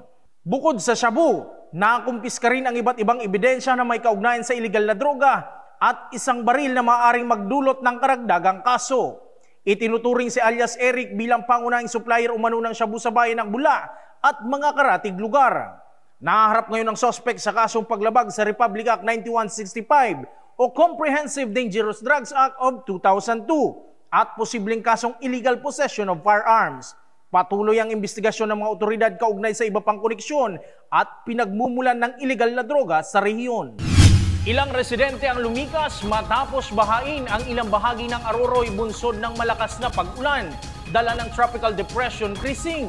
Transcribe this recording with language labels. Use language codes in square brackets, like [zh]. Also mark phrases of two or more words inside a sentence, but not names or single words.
[tl] Bukod sa shabu, nakumpiska rin ang iba't ibang ebidensya na may kaugnayan sa iligal na droga at isang baril na maaaring magdulot ng karagdagang kaso. Itinuturing si alias Eric bilang pangunahing supplier umano ng shabu sa bayan ng Bula at mga karatig lugar. Naharap ngayon ang sospek sa kasong paglabag sa Republic Act 9165 o Comprehensive Dangerous Drugs Act of 2002 at posibleng kasong [en] illegal possession of firearms. [tl] Patuloy ang investigasyon ng mga otoridad kaugnay sa iba pang koneksyon at pinagmumulan ng illegal na droga sa rehiyon. Ilang residente ang lumikas matapos bahain ang ilang bahagi ng Aroroy bunsod ng malakas na pag-ulan, dala ng Tropical Depression Krising.